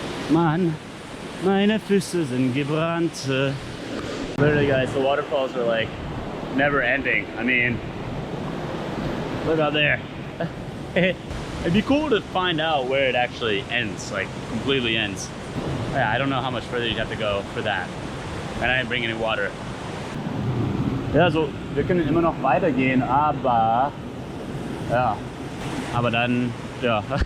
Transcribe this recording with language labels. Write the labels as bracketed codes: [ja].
[de] Mann, meine Füße sind gebrannt. [en] Literally guys, the waterfalls are like never ending. I mean, look out there. It'd be cool to find out where it actually ends, like completely ends. Yeah, I don't know how much further you'd have to go for that. And I didn't bring any water. [de] Ja, so, wir können immer noch weitergehen, aber ja, aber dann, ja.